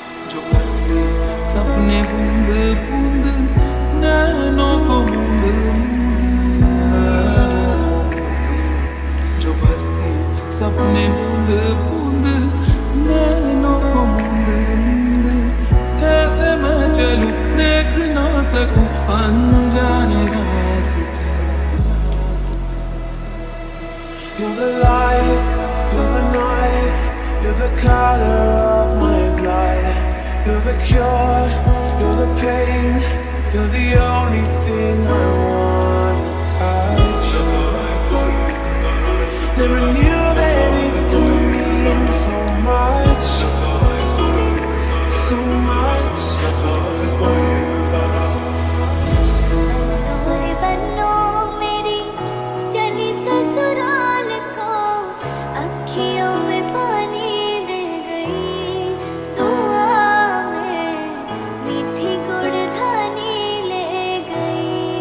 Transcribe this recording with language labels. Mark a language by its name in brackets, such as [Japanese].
[Hindi] जो बरसे सपने बूंद बूंद नैनों को मूंद मूंद, जो बरसे सपने बूंद बूंद नैनों को मूंद मूंद। कैसे मैं चलूं देख ना सकूं अनजाने रास्ते। [English] You're the light, you're the night, you're the color of my blood. You're the cure, you're the pain, you're the only thing I wanna touch. Never knew that it could mean so much, so much. [Hindi] बनो मेरी चली ससुराल को, अखियों में पानी दे गई, दुआ में मीठी गुड़धानी ले गई।